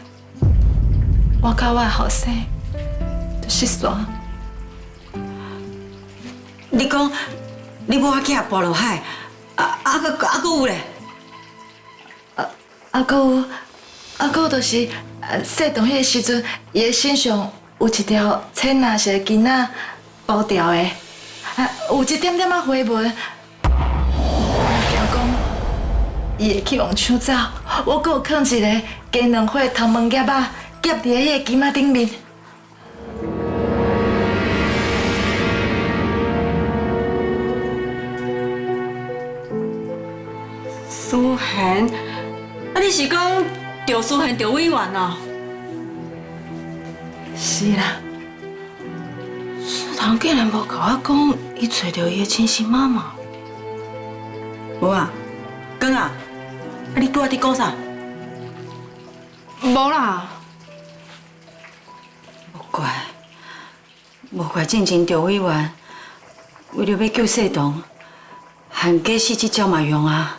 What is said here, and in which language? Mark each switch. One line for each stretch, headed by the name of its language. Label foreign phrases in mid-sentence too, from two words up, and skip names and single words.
Min Nan Chinese: 我甲我的后生就失散。你讲你某仔囝跋落海，搁有咧？搁就是细动迄个时阵，伊的身上有一条青蓝色的巾仔包掉的，有一点点仔花纹。我惊讲伊会去往抢走，我搁有放一个加2块头毛夹仔夹伫迄个巾仔顶面。苏贤，啊，你是讲赵苏贤赵委员哦？是啦，苏堂竟然无甲我讲，伊找到伊的亲生妈妈。无啊，甲你拄仔伫讲啥？无啦，无怪进前赵委员为了要救世东，和假死这招嘛用啊。